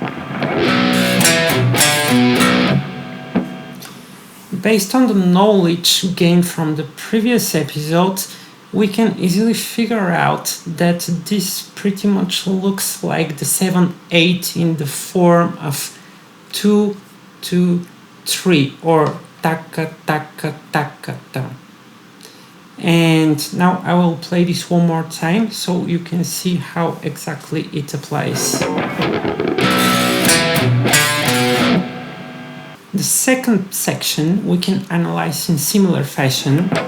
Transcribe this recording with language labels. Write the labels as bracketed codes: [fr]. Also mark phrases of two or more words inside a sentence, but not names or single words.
[en] Based on the knowledge gained from the previous episode, we can easily figure out that this pretty much looks like the 7/8 in the form of 2, 2, 3, or taka, taka, taka, ta. And now I will play this one more time so you can see how exactly it applies. The second section we can analyze in similar fashion.